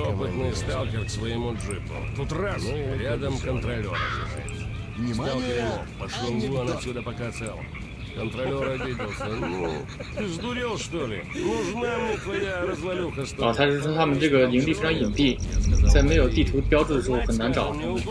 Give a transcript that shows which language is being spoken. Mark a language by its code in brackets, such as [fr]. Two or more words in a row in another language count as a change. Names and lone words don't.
[ru] опытный сталкер к своему джипу. Тут раз, рядом контролер. Сталкер, пошел вон отсюда, пока цел. Контролер обиделся. Ну, ты сдурел, что ли? Нужна мне твоя развалюха, что ли? [zh] 他是说他们这个营地非常隐蔽，在没有地图标志的时候很难找。